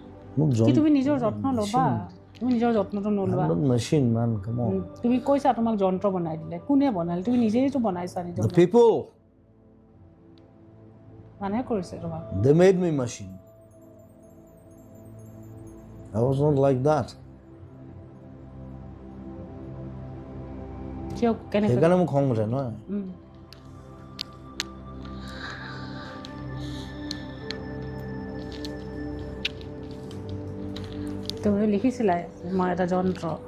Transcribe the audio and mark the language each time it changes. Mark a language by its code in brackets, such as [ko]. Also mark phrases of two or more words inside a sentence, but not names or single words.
[as] কি তুমি নিজৰ যত্ন ল'বা তুমি নিজৰ যত্নটো নলোৱা [en] machine man come on [as] তুমি কৈছা তোমাক যন্ত্ৰ বনাই দিলে কোনে বনালে তুমি নিজেইতো বনাইছা নিজৰ [en] the people [as] মানুহে কৰিছে তোমাক [en] they made me machine I was not like that [as] কিয় কেনেকৈ সেইকাৰণে মোক খং উঠে নহয় তুমি লিখিছিলা মই এটা যন্ত্ৰই